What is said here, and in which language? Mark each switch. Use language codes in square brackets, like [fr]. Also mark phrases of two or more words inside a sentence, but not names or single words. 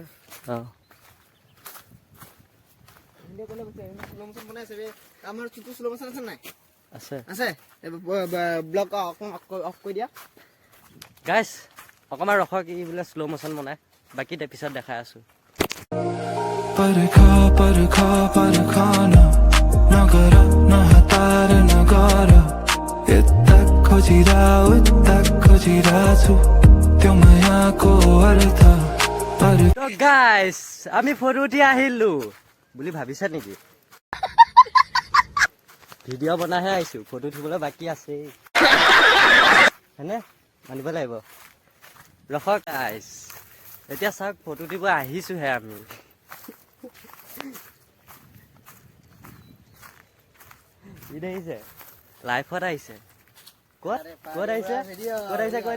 [as] অঁ ইন্ডিয়া ক'লে গৈছে [en] slow motion [as] বনাইছে আমাৰ চুটু স্লো মোশন আছে নাই আছে আছে [en] blog off [as] কৰি দিয়া গাইছ অকণমান ৰখক ই বোলে [en] slow motion [as] বনাই বাকী পিছত দেখাই আছোঁ [ne] परखाना नगर नहतार नगर यता खोजिरा छु त्यो मायाको अर्थ [as] গাইছ আমি ফটো উঠি আহিলোঁ বুলি ভাবিছা নেকি ভিডিঅ' বনাইহে আহিছোঁ ফটো উঠিবলৈ বাকী আছেই হয়নে মানিব লাগিব ৰখক গাইছ এতিয়া চাওক ফটো উঠিব আহিছোঁহে আমি ই দেখিছে লাইফত আহিছে ক'ত ক'ত আহিছে ক'ত আহিছে কৈ দে